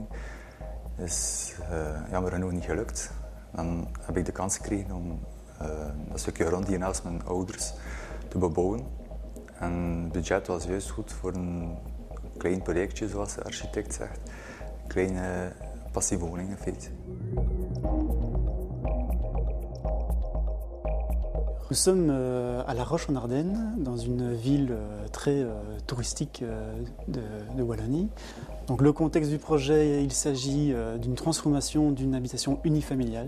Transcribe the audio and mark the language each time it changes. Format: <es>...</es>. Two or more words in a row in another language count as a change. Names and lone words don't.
<nl>Dus jammer genoeg niet gelukt. Dan heb ik de kans gekregen om dat stukje grond hier naast mijn ouders te bebouwen. En het budget was juist goed voor een klein projectje, zoals de architect zegt. Een kleine passieve woning in feite.</nl> <fr>Nous sommes à La Roche-en-Ardenne, dans une ville très touristique de Wallonie. Donc le contexte du projet, il s'agit d'une transformation d'une habitation unifamiliale.</fr>